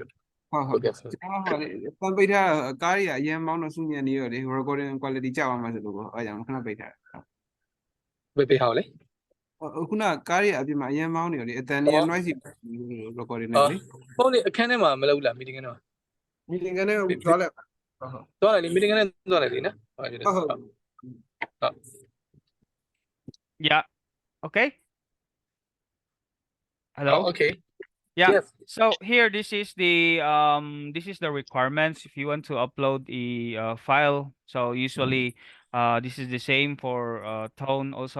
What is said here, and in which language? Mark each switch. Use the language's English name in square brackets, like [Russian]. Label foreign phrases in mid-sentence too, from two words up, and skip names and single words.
[Burmese] ဟုတ်ဟုတ်ကျွန်တော်ဟောလေပန်ပိတ်ထားကားတွေကအရင်မောင်းတော့စုညံ့နေရောလေ [English] recording quality [Burmese] ကျသွားမှာဆိုလို့ကိုအဲကြောင့်ခဏပိတ်ထားတယ် ဝေပေးဟောလေ ခုနကားတွေအပြင်မှာအရင်မောင်းနေရောလေအတန်ကြီး [English] noise recording [Burmese] နဲ့လေ ဖုန်းလေးအခန်းထဲမှာမလုပ်လား meeting ကတော့ meeting ကနေသွားလိုက်ဟုတ်ဟုတ် သွားလိုက်လေ meeting ကနေသွားလိုက်လေနော်ဟုတ်တယ် ဟုတ်ဟုတ် [English] Yeah. Okay. Hello. Okay. Yeah. Yes. So here this is the requirements if you want to upload a file. So usually this is the same for tone also.